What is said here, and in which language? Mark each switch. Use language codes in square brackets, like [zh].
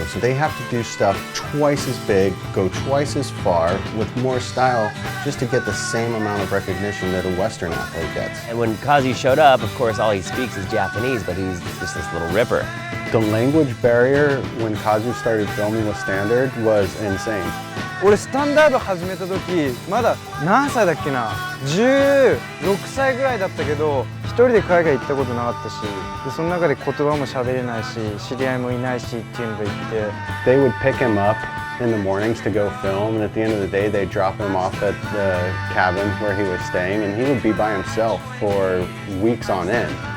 [en] So they have to do stuff twice as big, go twice as far, with more style, just to get the same amount of recognition that a Western athlete gets. And when Kazu showed up, of course, all he speaks is Japanese, but he's just this little ripper. The language barrier when Kazu started filming with Standard was insane. [ja] 俺スタンダード始めた時まだ何歳だっけな、16歳ぐらいだったけど、一人で海外行ったことなかったし、でその中で言葉も喋れないし、知り合いもいないしっていうので行って。 [en] They would pick him up in the mornings to go film, and at the end of the day they'd drop him off at the cabin where he was staying, and he would be by himself for weeks on end.